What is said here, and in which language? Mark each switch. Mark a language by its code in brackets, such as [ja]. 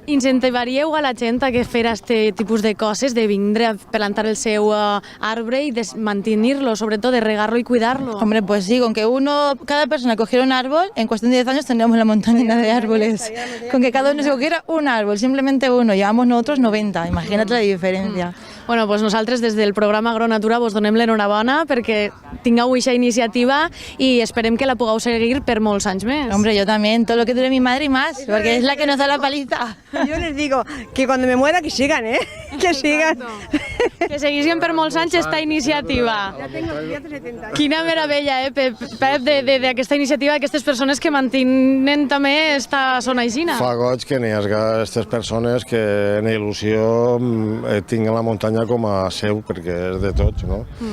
[ca] Incentivaríeu a la gent a que fer este tipus de coses, de vindre a plantar el seu arbre y de mantenir-lo, sobretot de regar-lo y cuidar-lo? [es] Hombre, pues sí, con que cada persona cogiera un árbol, en cuestión de 10 años tendríamos la montaña llena de árboles. Con que cada uno se cogiera un árbol, simplemente uno, llevamos nosotros 90, imagínate la diferencia. [ca] Bueno, pues nosaltres des del programa Agronatura vos donem l'enhorabona perquè tingueu aquesta iniciativa y esperem que la pugueu seguir per molts anys més. [es] Hombre, yo también, todo lo que dure mi madre y más, porque es la que nos da la paliza. Yo les digo que cuando me muera que sigan, que sigan. [ca] Que seguissin per molts anys esta iniciativa. [es] Ya tengo 70 años. [ca] Quina meravella, Pep, d'aquesta iniciativa, d'aquestes persones que mantenen també esta zona aixina. Fa goig que n'hi hagi aquestes persones que en il·lusió tinguen la muntanya com a seu, perquè és de tots, no?